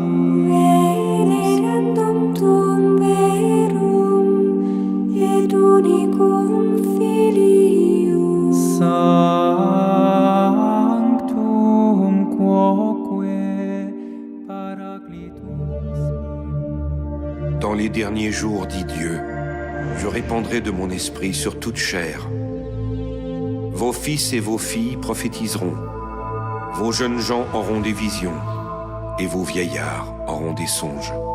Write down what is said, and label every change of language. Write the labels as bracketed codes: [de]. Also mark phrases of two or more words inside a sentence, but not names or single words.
[la] Venerandum tuum verum et unicum Filium. Sanctum quoque Paraclitus. [fr] Dans les derniers jours, dit Dieu, je répandrai de mon esprit sur toute chair. Vos fils et vos filles prophétiseront. Vos jeunes gens auront des visions, et vos vieillards auront des songes.